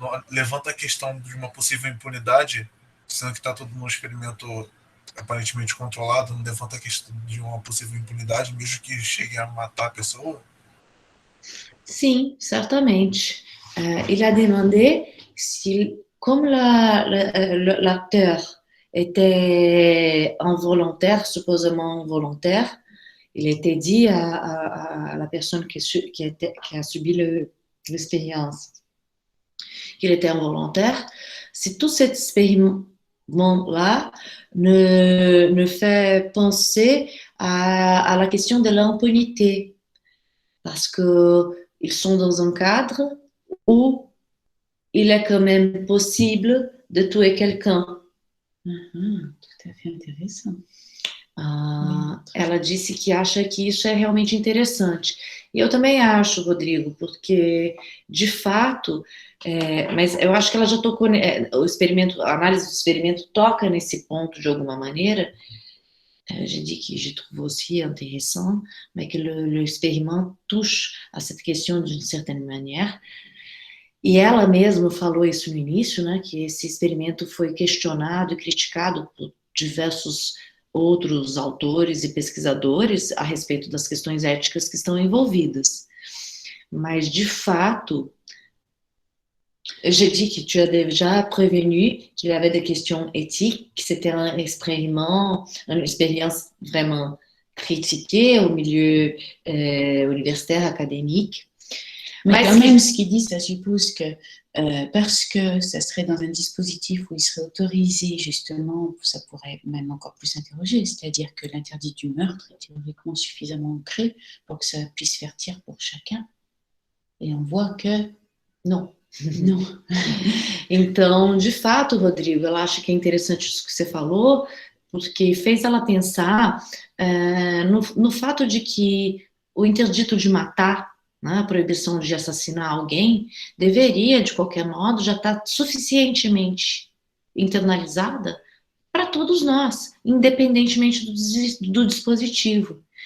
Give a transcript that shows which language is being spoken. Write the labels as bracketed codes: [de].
[pt] levanta a questão de uma possível impunidade, sendo que está tudo num experimento aparentemente controlado, não levanta a questão de uma possível impunidade, mesmo que chegue a matar a pessoa? Sim, certamente. [fr] Il a demandé si, comme l'acteur était involontaire, supposément involontaire, il était dit à la personne qui a subi l'expérience qu'il était involontaire, si tout cet expériment-là ne fait penser à la question de l'impunité, parce qu'ils sont dans un cadre où il est quand même possible de tuer quelqu'un. Tout à fait intéressant. [pt] Ela disse que acha que isso é realmente interessante. E eu também acho, Rodrigo, porque, de fato, mas eu acho que ela já tocou, o experimento, a análise do experimento toca nesse ponto de alguma maneira. [fr] J'ai dit que je trouve aussi intéressant, mais que l'expériment touche à cette question d'une certaine manière. [pt] E ela mesma falou isso no início, né, que esse experimento foi questionado e criticado por diversos outros autores e pesquisadores a respeito das questões éticas que estão envolvidas. Mas, de fato, [fr] j'ai dit que tu as déjà prévenu qu'il y avait des questions éthiques, que c'était un expériment, une expérience vraiment critiquée au milieu universitaire, académique. Mais quand même, ce qu'il dit, ça suppose que parce que ça serait dans un dispositif où il serait autorisé, justement, ça pourrait même encore plus interroger, c'est-à-dire que l'interdit du meurtre est théoriquement suffisamment ancré pour que ça puisse faire tir pour chacun. Et on voit que [pt] não. Não. Então, de fato, Rodrigo, eu acho que é interessante isso que você falou, porque fez ela pensar no fato de que o interdito de matar, né, a proibição de assassinar alguém, deveria, de qualquer modo, já estar suficientemente internalizada para todos nós, independentemente do dispositivo.